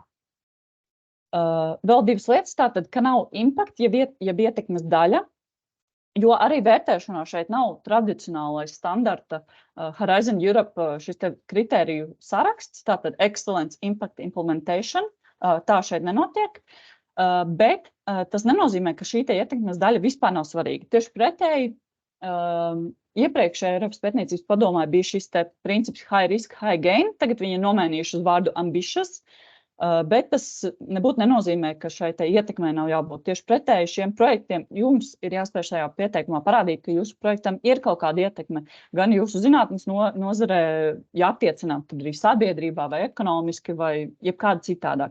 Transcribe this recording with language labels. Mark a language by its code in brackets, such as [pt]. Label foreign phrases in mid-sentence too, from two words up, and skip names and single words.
[lv] Vēl 2 lietas, tātad, ka nav impact, jeb ietekmes daļa, jo arī vērtēšanā šeit nav tradicionālais standarta Horizon Europe šis te kritēriju saraksts, tātad [en] Excellence Impact Implementation, [lv] tā šeit nenotiek, bet tas nenozīmē, ka šī te ietekmes daļa vispār nav svarīga. Tieši pretēji, iepriekšējā Eiropas pētniecības padomē bija šis te princips [en] high risk, high gain, [lv] tagad viņi ir nomainījuši uz vārdu ambitious, Bet tas nebūtu nenozīmē, ka šai ietekmē nav jābūt. Tieši pretēji šiem projektiem jums ir jāspēj šajā pieteikumā parādīt, ka jūsu projektam ir kaut kāda ietekme gan jūsu zinātnes nozarē, jāattiecināt tad arī sabiedrībā vai ekonomiski vai jebkāda citādāk.